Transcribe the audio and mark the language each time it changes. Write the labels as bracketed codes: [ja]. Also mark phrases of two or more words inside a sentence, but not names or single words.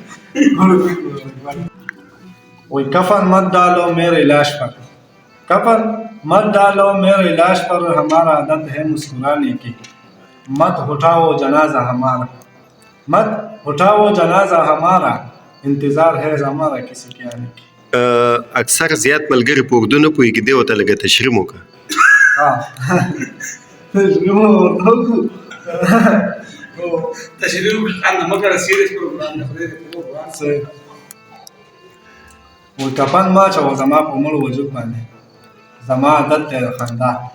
[ur] وہی کفن مت ڈالو میرے لاش پر، کفن مت ڈالو میرے لاش پر، ہمارا عادت ہے مسکرانے کی، مت اٹھاؤ جنازہ ہمارا، مت اٹھاؤ جنازہ ہمارا، انتظار ہے ہمارا کسی کے آنے کی. [ps] اکثر زیات ملګري په اردو نه پوهېږي، دی ورته لږه تشریح وکړه. تشریح خانه مگر [en] serious program [ps] نه خدای دې وی کفن ما چوه زما په مړ وجود باندې، زما عادت دی د خندا.